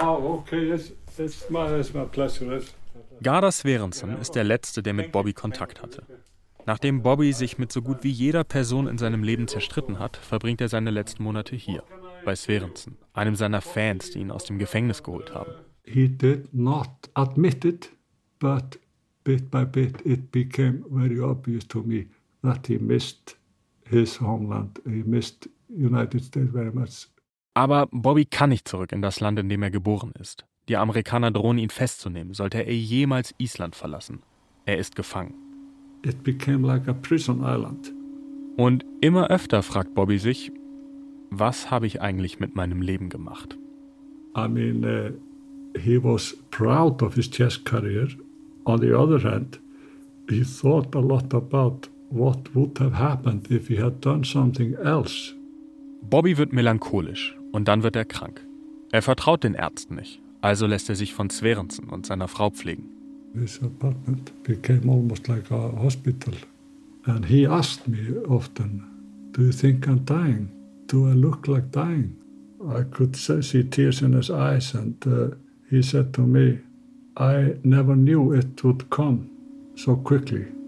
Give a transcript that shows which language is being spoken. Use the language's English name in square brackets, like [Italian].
[English] Oh, okay, it's my pleasure. [German] Garda Sverensson ist der Letzte, der mit Bobby Kontakt hatte. Nachdem Bobby sich mit so gut wie jeder Person in seinem Leben zerstritten hat, verbringt er seine letzten Monate hier. bei Sverensen, einem seiner Fans, die ihn aus dem Gefängnis geholt haben. [English] He did not admit it, but bit by bit it became very obvious to me that he missed his homeland, he missed United States very much. [German] Aber Bobby kann nicht zurück in das Land, in dem er geboren ist. Die Amerikaner drohen, ihn festzunehmen, sollte er jemals Island verlassen. Er ist gefangen. [English] It became like a prison island. [German] Und immer öfter fragt Bobby sich, was habe ich eigentlich mit meinem Leben gemacht? [English] I mean, he was proud of his chess career. On the other hand, he thought a lot about what would have happened if he had done something else. [German] Bobby wird melancholisch und dann wird er krank. Er vertraut den Ärzten nicht, also lässt er sich von Sverensen und seiner Frau pflegen. [English] This apartment became almost like a hospital. And he asked me often, do you think I'm dying? Do I look like dying? I could see tears in his eyes and he said to me, I never knew it would come so quickly.